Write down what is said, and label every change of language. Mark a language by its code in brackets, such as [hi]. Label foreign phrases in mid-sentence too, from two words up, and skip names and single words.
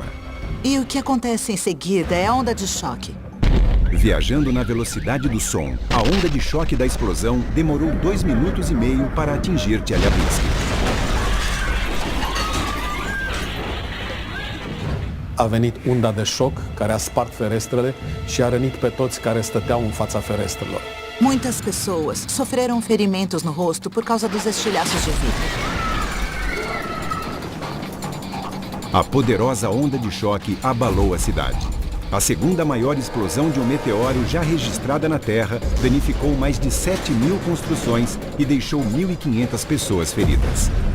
[pt] E o que acontece em seguida é a onda de choque. Viajando na velocidade do som, a onda de choque da explosão demorou 2 minutos e meio para atingir Chelyabinsk. [ro] A venit unda de șoc care a spart ferestrele și a rănit pe toți care stăteau în fața ferestrelor. [pt] Muitas pessoas sofreram ferimentos no rosto por causa dos estilhaços de vidro. A poderosa onda de choque abalou a cidade. A segunda maior explosão de um meteoro já registrada na Terra danificou mais de 7 mil construções e deixou 1.500 pessoas feridas.